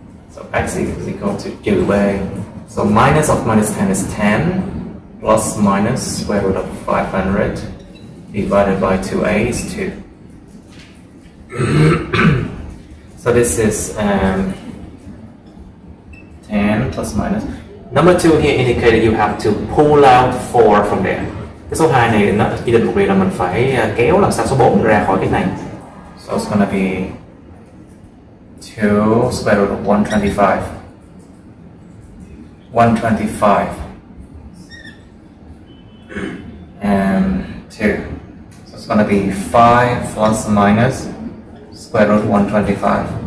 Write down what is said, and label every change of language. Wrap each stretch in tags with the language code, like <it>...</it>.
<en>So x is equal to trừ b. So minus of minus 10 is 10 plus minus square root of 500 divided by 2a is 2. So this is 10 plus minus. Number 2 here indicated you have to pull out 4 from there.</en> <vi>Cái số 2 này nó chỉ định một việc là mình phải kéo làm sao số 4 ra khỏi cái này.</vi> <en>So it's gonna be 2 square root of 125. 125 and 2. So it's gonna be 5 plus minus square root 125.</en>